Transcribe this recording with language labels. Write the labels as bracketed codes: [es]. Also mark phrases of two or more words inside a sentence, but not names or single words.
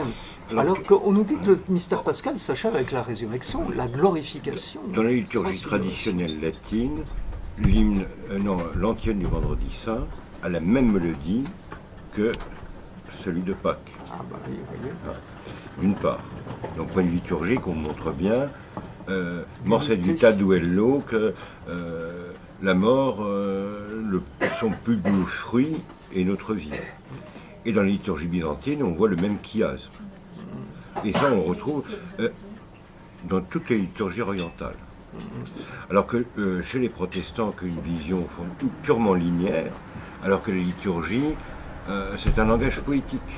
[fr] Alors qu'on oublie que le mystère pascal s'achève avec la résurrection, la glorification. Dans la liturgie traditionnelle latine, l'antienne du Vendredi Saint a la même mélodie que celui de Pâques. Ah bah oui, oui. D'une part. Donc, point de vue liturgique, on montre bien, [la] mors edita duello, [fr] que la mort, son plus beau fruit est notre vie. Et dans la liturgie byzantine, on voit le même chiasme. Et ça, on retrouve dans toutes les liturgies orientales. Alors que chez les protestants, qui ont une vision purement linéaire, alors que la liturgie, c'est un langage poétique.